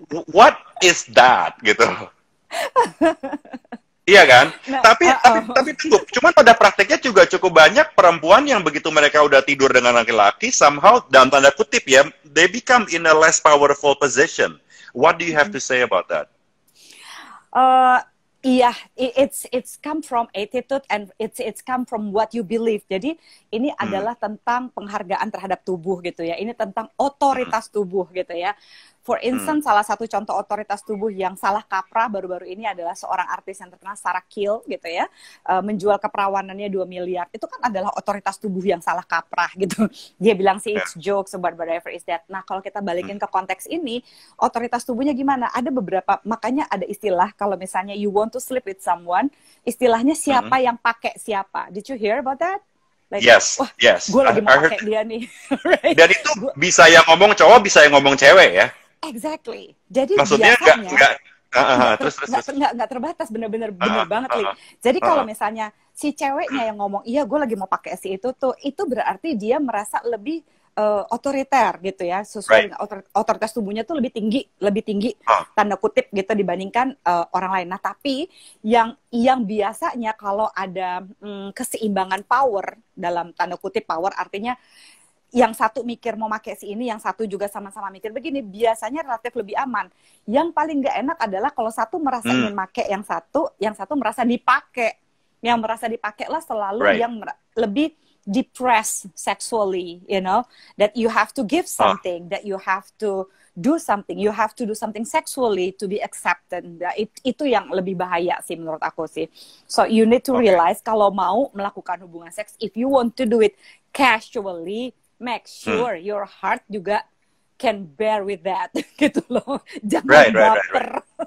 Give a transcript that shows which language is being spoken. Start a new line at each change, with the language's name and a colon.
English: What is that?
Indonesian: Gitu. Iya kan? Nah, tapi tunggu. Cuman pada prakteknya juga cukup banyak perempuan yang begitu mereka udah tidur dengan laki-laki, somehow, dalam tanda kutip ya,
English: they become in a less powerful position. What do you have to say about that?
Indonesian: Iya,
English: it's come from attitude and it's come from what you believe.
Indonesian: Jadi ini adalah tentang penghargaan terhadap tubuh gitu ya. Ini tentang otoritas tubuh gitu ya.
English: For instance,
Indonesian: salah satu contoh otoritas tubuh yang salah kaprah baru-baru ini adalah seorang artis yang terkenal, Sarah Kiel gitu ya, menjual keperawanannya 2 miliar. Itu kan adalah otoritas tubuh yang salah kaprah gitu. Dia bilang sih
English: it's jokes, but whatever is that.
Indonesian: Nah kalau kita balikin ke konteks ini, otoritas tubuhnya gimana? Ada beberapa, makanya ada istilah kalau misalnya
English: you want to sleep with someone,
Indonesian: istilahnya siapa yang pakai siapa.
English: Did you hear about that? Like, yes.
Indonesian: Gue lagi mau pakai dia nih.
English: Right?
Indonesian: Dan itu bisa yang ngomong cowok, bisa yang ngomong cewek ya?
English: Exactly.
Indonesian: Jadi maksudnya biasanya terus. Nggak terbatas, bener banget, Li. Jadi kalau misalnya si ceweknya yang ngomong, iya gue lagi mau pakai si itu tuh, itu berarti dia merasa lebih otoriter gitu ya, sesuai dengan otoritas tubuhnya tuh lebih tinggi tanda kutip gitu dibandingkan orang lain. Nah tapi yang biasanya kalau ada keseimbangan power, dalam tanda kutip power artinya yang satu mikir mau pakai si ini, yang satu juga sama-sama mikir begini, biasanya relatif lebih aman. Yang paling nggak enak adalah kalau satu merasa ingin pakai yang satu merasa dipakai. Yang merasa dipakai lah selalu yang lebih
English: depressed sexually, you know, that you have to give something, that you have to do something, you have to do something sexually to be accepted.
Indonesian: Itu yang lebih bahaya sih menurut aku sih.
English: So you need to realize
Indonesian: kalau mau melakukan hubungan seks,
English: if you want to do it casually, make sure your heart
Indonesian: juga
English: can bear with that,
Indonesian: gitu loh. Jangan baper.